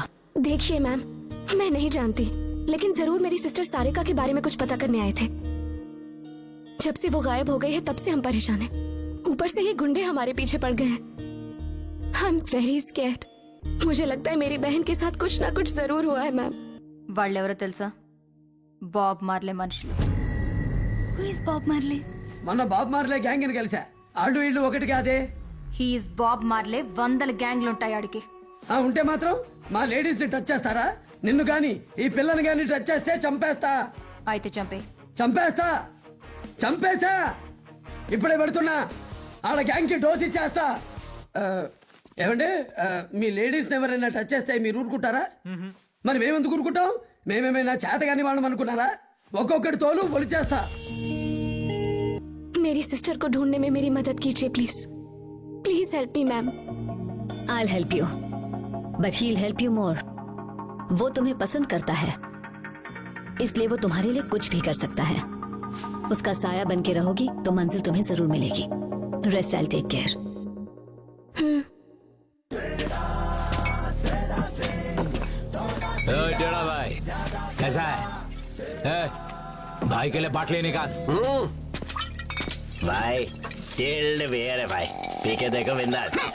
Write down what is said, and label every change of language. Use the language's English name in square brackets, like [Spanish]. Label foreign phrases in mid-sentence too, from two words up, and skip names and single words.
[Hindi] देखिए मैम, मैं नहीं जानती, लेकिन जरूर मेरी सिस्टर सारिका के बारे में कुछ पता करने आए थे। जब से वो गायब हो गई है तब से हम परेशान हैं। ऊपर से ये गुंडे हमारे पीछे पड़ गए हैं। [English] I am very scared. [Hindi] मुझे लगता है मेरी बहन के साथ कुछ ना कुछ जरूर हुआ है मैम। [Telugu] వాళ్ళెవరో తెలుసా? బాబ్ మార్లే మనుషులు. [English] Who is Bob Marley? [Telugu] మొన్న బాబ్ మార్లే గ్యాంగ్ ని కలిసా. ఆళ్ళు ఇళ్ళు ఒకటి కాదే. హీఈస్ బాబ్ మార్లే. 100 గ్యాంగ్లు ఉంటాయి ఆడికి. ఉంటే మాత్రం మా లేడీస్ ని టచ్ చేస్తారా? నిన్ను గాని ఈ పిల్లని గాని టచ్ చేస్తే చంపేస్తా. అయితే చంపేస్తా. ఇప్పుడే పెడుతున్నా. ఆడ గ్యాంగ్ కి డోస్ ఇచ్చేస్తా. ఏమండి, మీ లేడీస్ ఎవరైనా టచ్ చేస్తే మీరు ఊరుకుంటారా? మరి మేమెందుకు ఊరుకుంటాం? మేమేమైనా చేతగాని వాళ్ళం అనుకున్నారా? ఒక్కొక్కటి తోలు పొలిచేస్తా. [Hindi] मेरी सिस्टर को ढूंढने में मेरी मदद कीजिए प्लीज। [English] please help me ma'am. I'll help you, but he'll help you more. [Hindi] वो तुम्हें पसंद करता है, इसलिए वो तुम्हारे लिए कुछ भी कर सकता है। उसका साया बन के रहोगी तो मंजिल तुम्हें जरूर मिलेगी। [English] रेस्ट, I'll take care. [Hindi] टेढ़ा भाई कैसा है? भाई के लिए बाटली निकाल। भाई [English] chilled beer [Hindi] है भाई, पी के देखो बिंदास।